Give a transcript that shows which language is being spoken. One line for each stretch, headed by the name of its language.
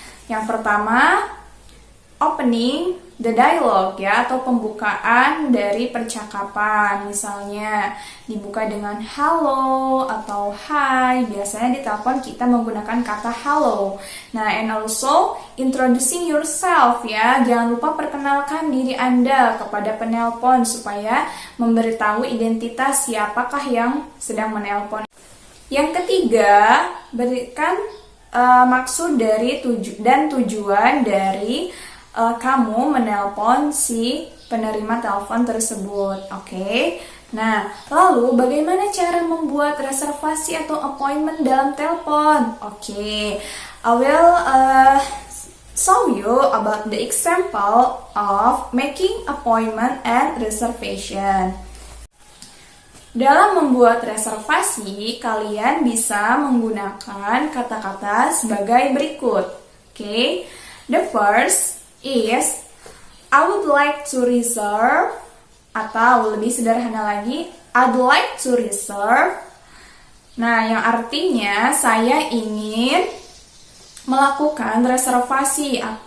Indonesian: Yang pertama,
English: opening the dialogue
Indonesian: ya, atau pembukaan dari percakapan. Misalnya dibuka dengan hello atau hi. Biasanya di telepon kita menggunakan kata hello.
English: Nah, and also introducing yourself ya.
Indonesian: Jangan lupa perkenalkan diri Anda kepada penelpon supaya memberitahu identitas siapakah yang sedang menelpon. Yang ketiga, berikan maksud dari tujuan dari kamu menelpon si penerima telepon tersebut. Oke. Nah, lalu bagaimana cara membuat reservasi atau appointment dalam telepon? Oke.
English: I will show you about the example of making appointment and reservation.
Indonesian: Dalam membuat reservasi, kalian bisa menggunakan kata-kata sebagai berikut. Oke.
English: The first is I would like to reserve,
Indonesian: atau lebih sederhana lagi,
English: I'd like to reserve.
Indonesian: Nah, yang artinya saya ingin melakukan reservasi.